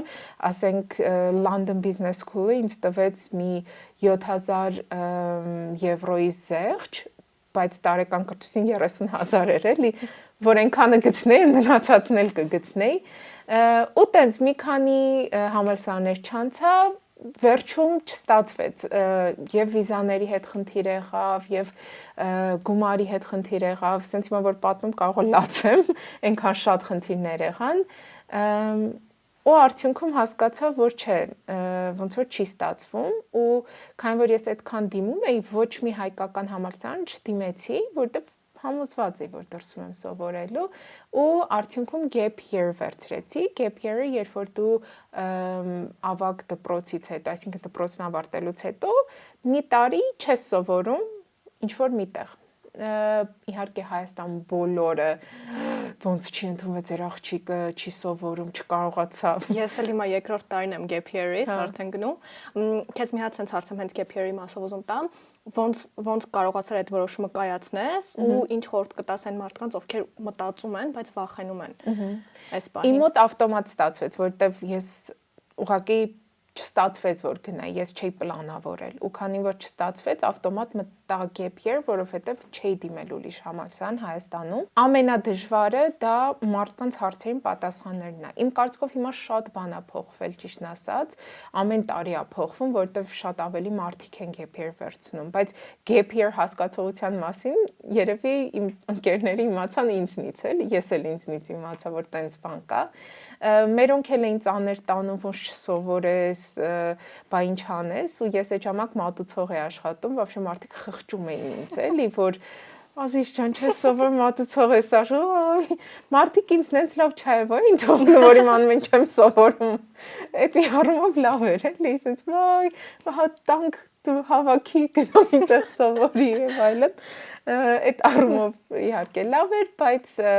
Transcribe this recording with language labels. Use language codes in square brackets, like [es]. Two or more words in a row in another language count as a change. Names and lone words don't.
[hy] ասենք London Business School-ը ինձ տվեց մի 7000 եվրոյի զեղչ, բայց տարեկան կրթություն 30,000 էր էլի, որ այնքանը գտնեի, մնացածն էլ կգտնեի, ու տենց մի քանի համալսարաններ չանցա, վերջում չստացվեց, եւ վիզաների հետ խնդիր եղավ, եւ գումարի հետ խնդիր եղավ, ասենց հիմա որ պատմում կարող եմ լացեմ, այնքան շատ խնդիրներ եղան, ու արդյունքում հասկացա, որ չէ, ոնց որ չի ստացվում, ու քանի որ ես այդքան դիմում էի, ոչ մի հայկական համալսարան չդիմեցի, որտեղ համոզված էի, որ դրսում եմ սովորելու, ու արդյունքում [en] gap year [hy] վերցրեցի, [en] gap year- [hy] ը, երբ որ դու ավագ դպրոցից հետո, այսինքն դպրոցն ավարտելուց հետո, մի տարի չես սովորում ինչ-որ միտեղ, իհարկե Հայաստան բոլորը ոնց չի ընդունվել ձեր աղջիկը, չի սովորում, չկարողացավ։ Ես էլ հիմա երկրորդ տարին եմ [en] gap year- [hy] ից, արդեն գնում։ Քեզ մի հատ sense հարցեմ հենց [en] gap year- [hy] ի մասով ուզում տամ, ոնց կարողացար այդ որոշումը կայացնես ու ինչ խորհուրդ կտաս այն մարդկանց, ովքեր մտածում են, բայց վախենում են այս պահին։ Իմ մոտ ավտոմատ ստացվեց, որտեվ ես ուղղակի չստացվեց որ գնայի, ես չէի պլանավորել ու քանի որ չստացվեց ավտոմատ [en] մտա gap year, [hy] որովհետև չէի դիմել ուրիշ համալսարան Հայաստանում։ Ամենադժվարը դա մարդկանց հարցերին պատասխաններն է։ Իմ կարծիքով հիմա շատ բան է փոխվել, ճիշտն ասած, ամեն տարի է փոխվում, որտեվ շատ ավելի մարդիկ են [en] gap year [hy] վերցնում, բայց [en] gap year [hy] հասկացողության մասին երևի իմ ընկերները իմացան ինձնից էլ, ես էլ ինձնից իմացա, որ տենց բան կա։ Մերոնք էլ էին ծանր տանում, ոնց չսովորես, բա ինչ անես, ու ես այդ ժամանակ մատուցող էի աշխատում, вообще մարդիկ խղճում էին ինձ, էլի, որ Ազիզ ջան, չես սովոր մատուցող ես աշխում, մարդիկ ինձ նենց լավ չայվա էին թողնում, որ իմ անում են չեմ սովորում, այդ մի առումով լավ էր, էլի, ասենց, վայ, հա տանք դու հավաքի գնամ ինտեղ սովորի եւ այլն, այդ առումով իհարկե լավ էր, բայց